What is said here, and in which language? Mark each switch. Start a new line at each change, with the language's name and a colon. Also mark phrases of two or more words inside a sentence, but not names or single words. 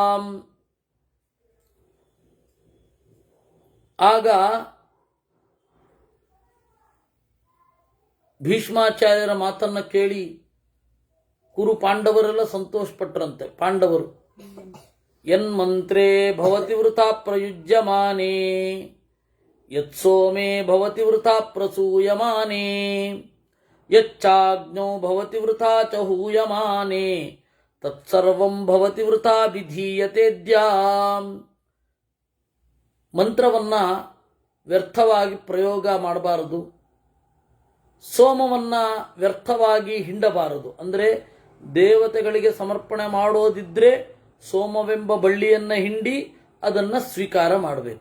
Kannada: ಆಗ ಭೀಷ್ಮಾಚಾರ್ಯರ ಮಾತನ್ನ ಕೇಳಿ ಕುರು ಪಾಂಡವರೆಲ್ಲ ಸಂತೋಷಪಟ್ರಂತೆ.
Sanskrit: ಪಾಂಡವರು ಯನ್ಮಂತ್ರೇ ಭವತಿ ವೃಥಾ ಪ್ರಯುಜ್ಯಮಾನೇ ಯತ್ಸೋಮೇ ಭವತಿ ವೃಥಾ ಪ್ರಸೂಯಮಾನೇ ಯಚ್ಚಾಜ್ಞೋ ಭವತಿ ವೃಥಾ ಚ ಹೂಯಮಾನೇ ತತ್ಸರ್ವಂ ಭವತಿ ವೃಥಾ ವಿಧೀಯತೆದ್ಯಾ.
Kannada: ಮಂತ್ರವನ್ನ ವ್ಯರ್ಥವಾಗಿ ಪ್ರಯೋಗ ಮಾಡಬಾರದು, ಸೋಮವನ್ನ ವ್ಯರ್ಥವಾಗಿ ಹಿಂಡಬಾರದು. ಅಂದರೆ ದೇವತೆಗಳಿಗೆ ಸಮರ್ಪಣೆ ಮಾಡೋದಿದ್ರೆ ಸೋಮವೆಂಬ ಬಳ್ಳಿಯನ್ನು ಹಿಂಡಿ ಅದನ್ನು ಸ್ವೀಕಾರ ಮಾಡಬೇಕು.